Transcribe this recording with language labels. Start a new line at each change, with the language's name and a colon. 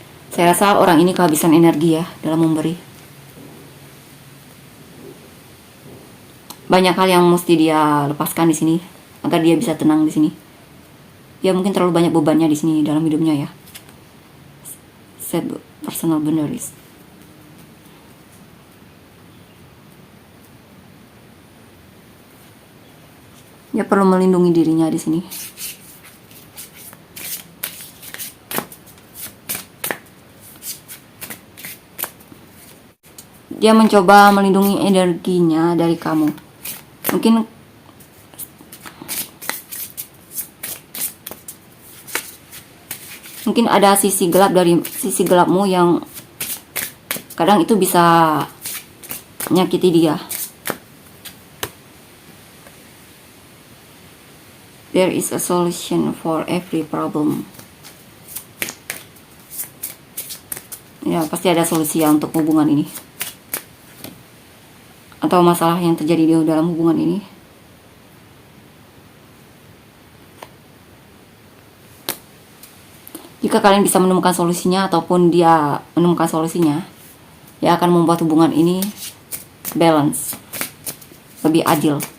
Indonesian: Saya rasa orang ini kehabisan energi ya dalam memberi. Banyak hal yang mesti dia lepaskan di sini agar dia bisa tenang di sini. Dia mungkin terlalu banyak bebannya di sini dalam hidupnya ya.
English: Set personal boundaries.
Indonesian: Dia perlu melindungi dirinya di sini. Dia mencoba melindungi energinya dari kamu. Mungkin ada sisi gelapmu yang kadang itu bisa menyakiti dia.
English: There is a solution for every problem.
Indonesian: Ya, pasti ada solusi ya untuk hubungan ini. Atau masalah yang terjadi di dalam hubungan ini. Jika kalian bisa menemukan solusinya ataupun dia menemukan solusinya, dia akan membuat hubungan ini balance, lebih adil.